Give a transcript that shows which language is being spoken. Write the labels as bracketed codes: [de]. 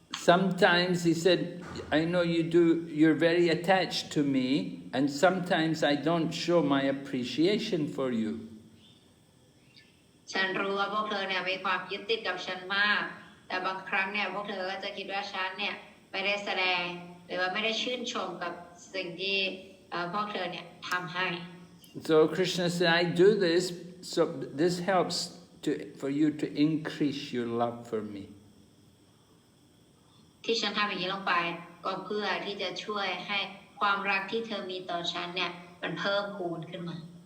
[en] Sometimes he said, I know you're very attached to me, and sometimes I don't show my appreciation for you. [th] ฉันรู้ว่าพวกเธอเนี่ยมีความยึดติดกับฉันมากแต่บางครั้งเนี่ยพวกเธอก็จะคิดว่าฉันเนี่ยไม่ได้แสดงหรือว่าไม่ได้ชื่นชมกับสิ่งที่พวกเธอเนี่ยทำให้ [en] So Krishna said, I do this, so this helps for you to increase your love for me. [th] ที่ฉันทำอย่างนี้ลงไปก็เพื่อที่จะช่วยให้ความรักที่เธอมีต่อฉันเนี่ยมันเพิ่มพูนขึ้นมา